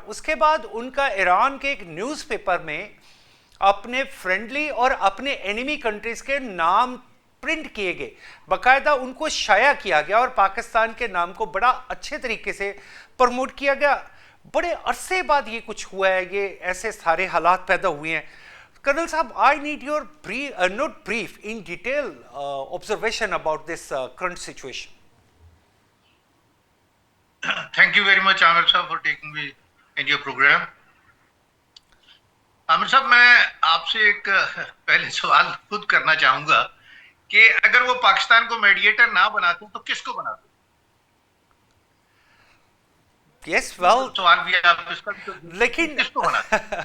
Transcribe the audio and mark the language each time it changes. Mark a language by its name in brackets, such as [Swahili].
[Urdu] اس کے بعد ان کا ایران کے ایک نیوز پیپر میں اپنے فرینڈلی اور اپنے اینیمی کنٹریز کے نام پرنٹ کیے گئے, باقاعدہ ان کو شائع کیا گیا اور پاکستان کے نام کو بڑا اچھے طریقے سے پروموٹ کیا گیا. بڑے عرصے بعد یہ کچھ ہوا ہے, یہ ایسے سارے حالات پیدا ہوئے ہیں. [English] Colonel Sahab, I need your not brief, in detail observation about this current situation. Thank you very much, Amir Sahab, for taking me in your program. [Urdu] Amir Sahab, میں آپ سے ایک پہلے سوال خود کرنا چاہوں گا کہ اگر وہ پاکستان کو میڈیٹر نہ بناتے تو کس کو بناتے؟ [English] Yes, well, [Urdu] سوال بھی آپ اس کا لیکن کس کو بناتے؟